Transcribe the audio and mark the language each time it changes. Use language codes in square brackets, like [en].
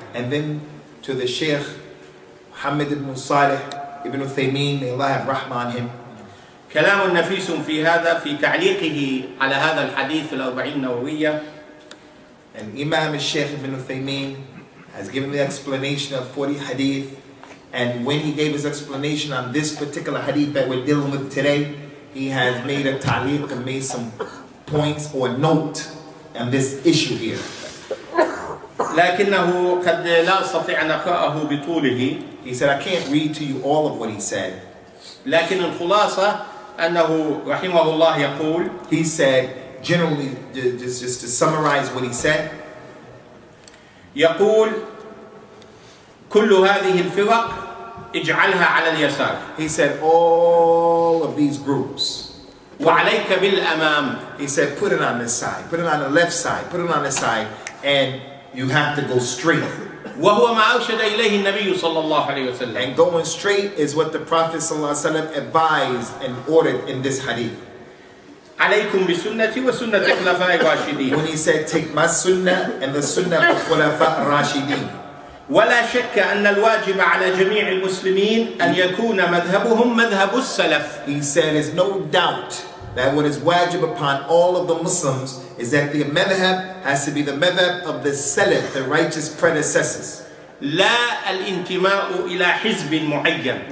[en] And then to the Sheikh Muhammad ibn Salih ibn Uthaymeen, may Allah have rahmah on him. [ar] كلام نفيس في هذا في تعليقه على هذا الحديث الأربعين النووية. [en] And Imam al-Sheikh ibn Uthaymeen has given the explanation of 40 hadith, and when he gave his explanation on this particular hadith that we're dealing with today, he has made a ta'liq and made some points or note on this issue here. [ar] لكنه قد لا أستطيع أن أقرأه بطوله. [en] He said, I can't read to you all of what he said. [ar] لكن الخلاصة أنه رحمه الله يقول. [en] He said, generally, just to summarize what he said. [ar] يقول كل هذه الفرق اجعلها على اليسار. [en] He said, all of these groups. [ar] وعليك بالأمام. [en] He said, put it on this side, put it on the left side, put it on the side, and you have to go straight. [ar] وهو ما أرشد إليه النبي صلى الله عليه وسلم. [en] And going straight is what the Prophet ﷺ advised and ordered in this hadith. [ar] عليكم بسنتي وسنة الخلفاء الراشدين. [en] When he said, take my sunnah and the sunnah of Khulafa Rashidin. [ar] ولا شك أن الواجب على جميع المسلمين أن يكون مذهبهم مذهب السلف. [en] He said, there's no doubt that what is wajib upon all of the Muslims is that the madhab has to be the madhab of the salaf, the righteous predecessors. [ar] لا الانتماء إلى حزب معين.